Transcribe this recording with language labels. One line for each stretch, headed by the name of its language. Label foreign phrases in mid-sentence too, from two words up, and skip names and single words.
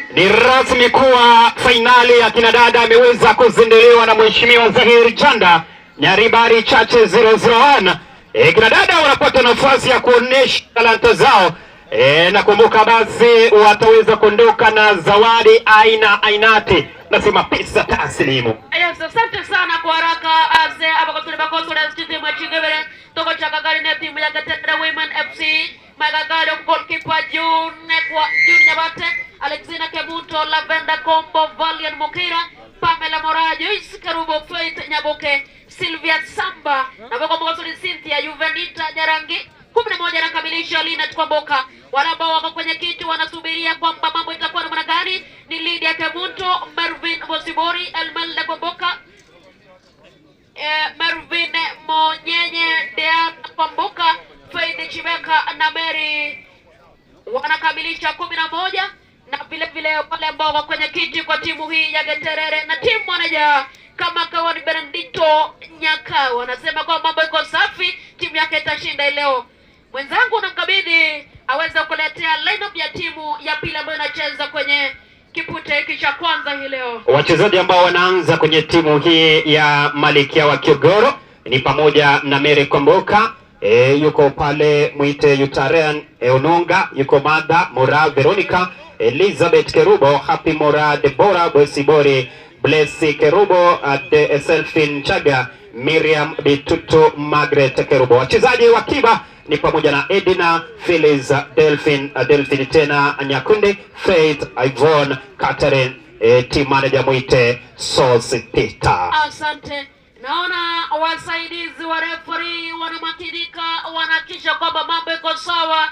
Swahili: Ni rasmi kuwa finali ya kinadada ameweza kuzinduliwa na mheshimiwa Zahir Janda Nyaribari Chache 001. Kinadada wanapata nafasi ya kuonesha talanta zao. Nakumbuka basi wataweza kuondoka na zawadi ainati. Nasema pesa taslimu. Yes, asante sana kwa haraka
Gusii: aze abakotule bakoso
Swahili: na timu ya Chingevere toko chakagari na timu ya Gatera Women FC magagari goalkeeper June Nyabate, Alexina Kebuto, Lavenda Kombo, Valian Mokira, Pamela Morajo, Isikarubo Faith Nyaboke, Sylvia Samba na bakoso ni Cynthia Juvenita Nyarangi 11 nakamilisha Lina Tukwamboka. Wale ambao wako kwenye kiti wanasubiria kwamba mambo itakuwa namna gani ni Lydia Kemunto, Mervin Mosibori, Elmel Kwamboka, Mervin Monyenye, Dean Kwamboka, Faith Chibeka na Mary wanakamilisha 11 na vile vile wale ambao wako kwenye kiti kwa timu hii ya Geterere na timu manager kama kawa ni Benedito Nyaka wanasema kwa mambo iko safi, timu yake itashinda leo. Mwenzangu unamkabidhi aweze kuletea lineup ya timu ya pili ambayo inacheza kwenye kipute hiki cha kwanza hii leo. Wachezaji ambao wanaanza kwenye timu hii ya Malikia wa Kiogoro ni pamoja na Mary Kwamboka, yuko pale Mwite Yutarian Ononga, yuko Mada Mora Veronica, Elizabeth Kerubo, Happy Mora Deborah Bosibori, Blessy Kerubo, de Selfin Chaga, Miriam Bituto, Margaret Kerubo. Wachezaji wa kiba ni pamoja na Edina, Phyllis, Delphine tena Nyakundi, Faith, Yvonne, Catherine, team manager Mwite Sositita. Asante. Naona wasaidizi wa referee wanamakinika, wanahakikisha kwamba mambo iko sawa.